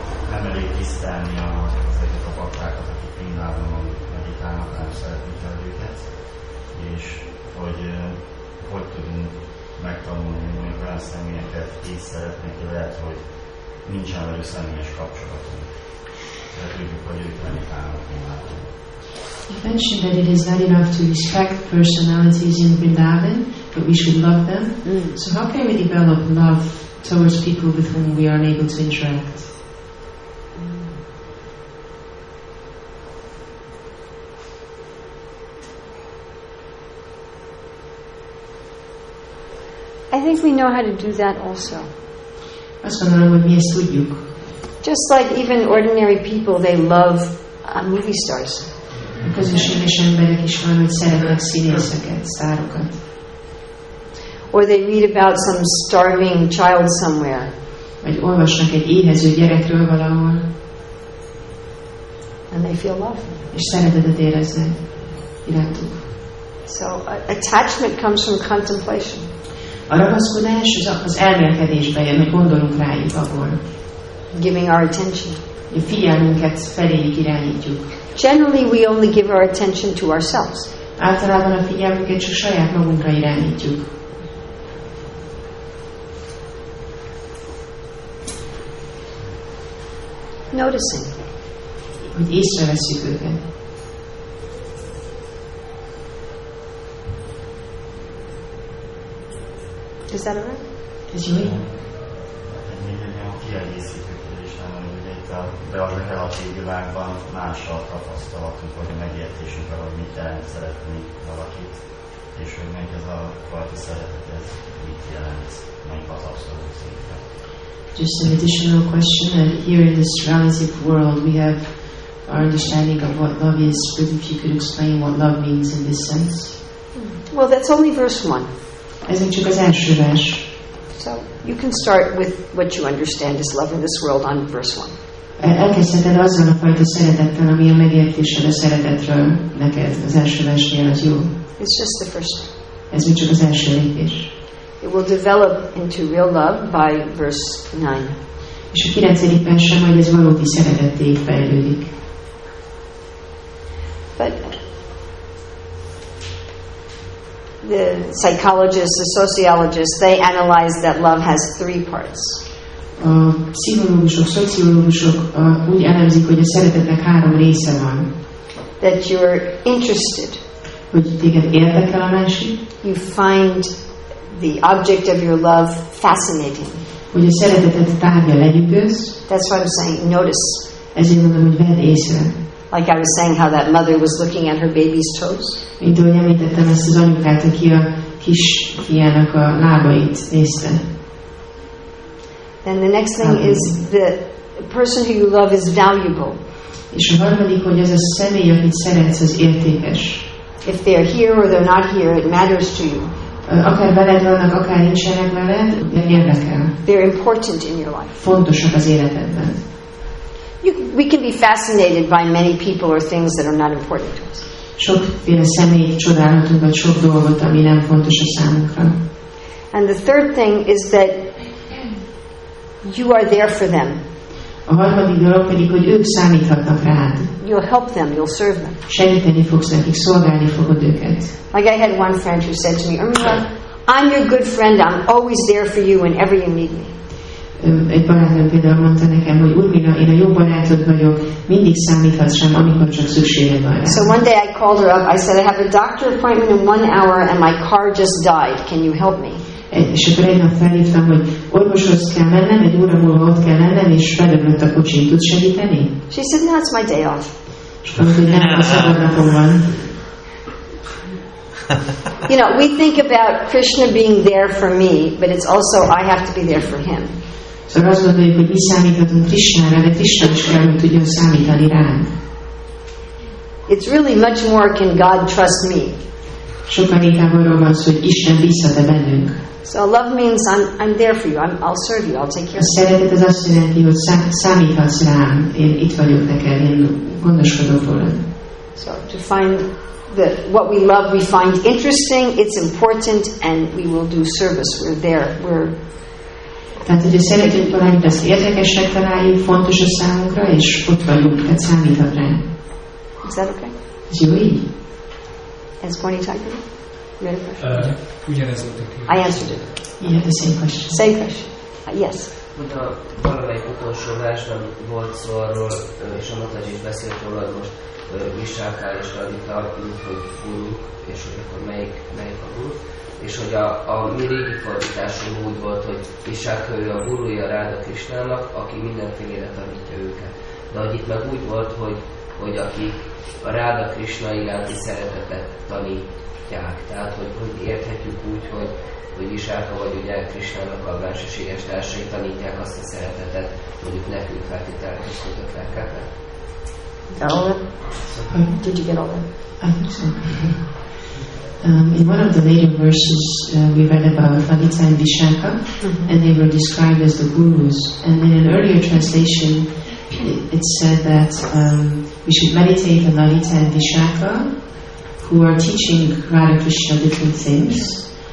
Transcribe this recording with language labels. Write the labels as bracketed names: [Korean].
[Hungarian] Nem elég tisztelni ezeket a baktákat, akik Vrindávon meditálnak, nem szeretni kell őket, és hogy tudunk megtanulni, hogy olyan személyeket így szeretnék, hogy lehet, hogy nincsen velük személyes kapcsolatunk. De tudjuk, hogy ők meditálnak Vrindávon. [English] You mentioned that it is not enough to respect personalities in Vrindavan, but we should love them. So how can we develop love towards people with whom we are unable to interact? I think we know how to do that also. [Hungarian] Azt gondolom, hogy mi ezt tudjuk. [English] Just like even ordinary people, they love movie stars. [Hungarian] A közösséges emberek is van, hogy szeretnek színészeket, sztárokat. [English] Or they read about some starving child somewhere. [Hungarian] Vagy olvasnak egy éhező gyerekről valahol. [English] And they feel love. [Hungarian] És szeretetet éreznek irántuk. [English] So attachment comes from contemplation. [Hungarian] A ragaszkodás az elmélkedésbe jön, hogy gondolunk rájuk abból. [English] Giving our attention. [Hungarian] A figyelmünket feléjük irányítjuk. [English] Generally, we only give our attention to ourselves. [Hungarian] Általában a figyelmünket csak saját magunkra irányítjuk. [English] Noticing. [Hungarian] Hogy észreveszünk őket. [English] Is that alright? [Hungarian] Ez jó? Még egy olyan kiegészítő kérdés lenne, hogy ugye itt a relatív világban mással tapasztalatunk, hogy a megértésünk arra, hogy mit jelent szeretni valakit, és hogy meg ez a fajta szeretet, ez mit jelent, melyik az abszolút szinten. [English] Just an additional question, that here in this relative world we have our understanding of what love is, but if you could explain what love means in this sense? Well, that's only verse 1. [Hungarian] Ez még csak az első vers. [English] So you can start with what you understand is love in this world on verse 1. [Hungarian] Elkezdheted azzal a fajta szeretettel, ami a megértésed a szeretetről neked. Az első versnél az jó. [English] It's just the first step. [Hungarian] Ez még csak az első lépés. [English] It will develop into real love by verse 9. [Hungarian] És a 9. versen majd ez valódi szeretetté fejlődik. [English] But the psychologists, the sociologists, they analyze that love has 3 parts. [Hungarian] A pszichológusok, szociológusok úgy elemzik, hogy a szeretetnek 3 része van. [English] That you're interested. [Hungarian] Hogy téged érdekel a másik. [English] You find the object of your love fascinating. [Hungarian] Hogy a szeretetet tárgya lenyűgöz. [English] That's what I'm saying. Notice. [Hungarian] Ezért mondom, hogy vedd észre. [English] Like I was saying, how that mother was looking at her baby's toes. [Hungarian] Mint ahogy említettem ezt az anyukát, aki a kis fiának a lábait nézte. [English] Then the next thing is the person who you love is valuable. [Hungarian] És a harmadik, hogy az a személy, akit szeretsz, az értékes. [English] If they're here or they're not here, it matters to you. [Hungarian] Akár veled vannak, akár nincsenek veled, érdekel. [English] They're important in your life. [Hungarian] Fontosak az életedben. [English] We can be fascinated by many people or things that are not important to us. [Hungarian] Sokféle személyt csodálhatunk, vagy sok dolgot, ami nem fontos a számunkra. [English] And the third thing is that you are there for them. [Hungarian] A harmadik dolog pedig, hogy ők számíthatnak rád. [English] You'll help them, you'll serve them. [Hungarian] Segíteni fogsz nekik, szolgálni fogod őket. [English] Like I had one friend who said to me, Urmila, I'm your good friend, I'm always there for you whenever you need me. [Hungarian] Egy barátom például mondta nekem, hogy Urmila, én a jó barátod vagyok, mindig számíthatsz rám, amikor csak szükséged van rá. [English] So one day I called her up, I said, I have a doctor appointment in 1 hour and my car just died, can you help me? [Hungarian] És akkor egy nap felhívtam, hogy orvoshoz kell mennem, 1 óra múlva ott kell lennem, és bedöglött a kocsim, tudsz segíteni? [English] She said, no, it's my day off. [Hungarian] És mondta, hogy nem, a szabad napom van. [English] You know, we think about Krishna being there for me, but it's also I have to be there for him. [Hungarian] Szóval azt gondoljuk, hogy mi számíthatunk Krishnára, de Krishna is kell, hogy tudjon számítani rám. [English] It's really much more, can God trust me? [Hungarian] Sokkal inkább arról van szó, hogy Isten bízhat-e bennünk. [English] So love means I'm there for you. I'll serve you. I'll take care [Hungarian] A [English] of you. [Hungarian] szeretet az azt jelenti, hogy számíthatsz rám, én itt vagyok neked, én gondoskodok rólad. [English] So to find what we love, we find interesting, it's important, and we will do service. We're there. [Hungarian] Tehát, hogyha szeretünk valamit, azt érdekesnek találjuk, fontos a számunkra, és ott vagyunk, tehát számíthat rá. [English] Is that okay? [Hungarian] Ez jó így? [English] As Bonnie Tiger? You had a question? [Hungarian] Ugyanez volt a kérdés. [English] I answered it. Yeah, the same question. Same question. Yes. [Hungarian] Mint a valamelyik utolsó versben volt szó arról, és a mataji is beszélt róla, hogy most Visáká és Radita, mint hogy guruk, és hogy akkor melyik a guru, és hogy a mi régi fordításunk úgy volt, hogy Visáká ő a guruja Ráda Krisnának, aki mindenfélére tanítja őket. De hogy itt meg úgy volt, hogy akik a Ráda Krisna iránti szeretetet tanítják. Tehát, hogy érthetjük úgy, hogy Visáka vagy ugye Krisnának a bensőséges társai tanítják azt a szeretetet, mondjuk nekünk feltételekhez kötött lelkeknek. [English] All of it? Did you get all of it? I think so. In one of the later verses, we read about Lalita and Vishaka, and they were described as the gurus. And in an earlier translation, it said that we should meditate on Lalita and Vishaka, who are teaching Radha Krishna different things.